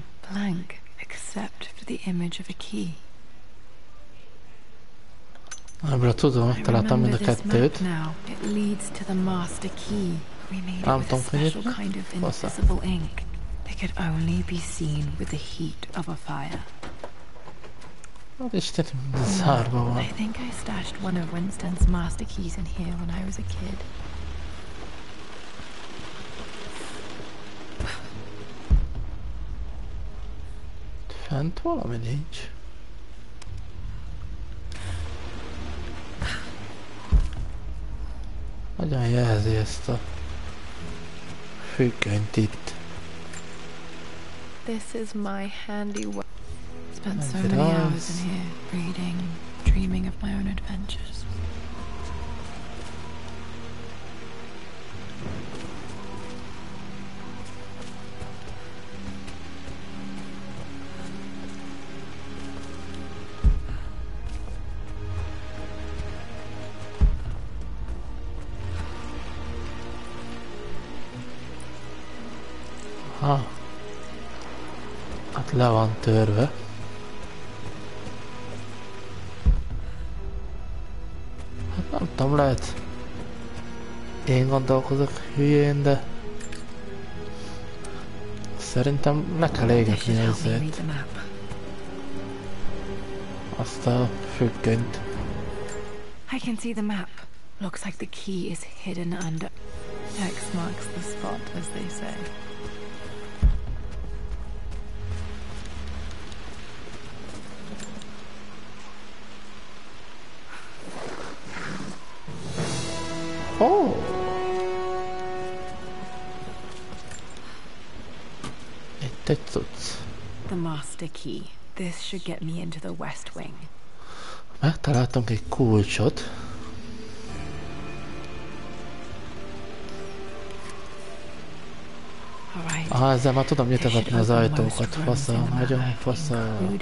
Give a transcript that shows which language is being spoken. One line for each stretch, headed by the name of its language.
English: Blank, except for the image of a key.
Hungarian: Ebből tudom, találtam mind a kettőt.
English: It leads to the master key. We made it
Hungarian: Nem
English: with a
Hungarian: tudom, hogy
English: special kind of invisible ink. They could only be seen with the heat of a fire.
Hungarian: Hát Istenem, zárva van.
English: I think I stashed one of Winston's master keys in here when I was a kid.
Hungarian: Fent valami nincs. Hogyan jelzi ezt a függönyt itt?
English: This is my handiwork. Spent so many hours in here, reading, dreaming of my own adventures.
Hungarian: Ha. Hát le van törve. Hát nem tudom, lehet én gondolkozok hülyén, de szerintem le kell égetni ezért azt a függönyt.
English: I can see the map. Looks like the key is hidden under. X marks the spot, as they say. Oh!
Hungarian: Itt egy cucc.
English: The master key. This should get me into the West Wing.
Hungarian: Megtaláltunk egy kulcsot. Aha, ezzel már tudom nyitogatni az ajtókat. Fasza, nagyon fasza.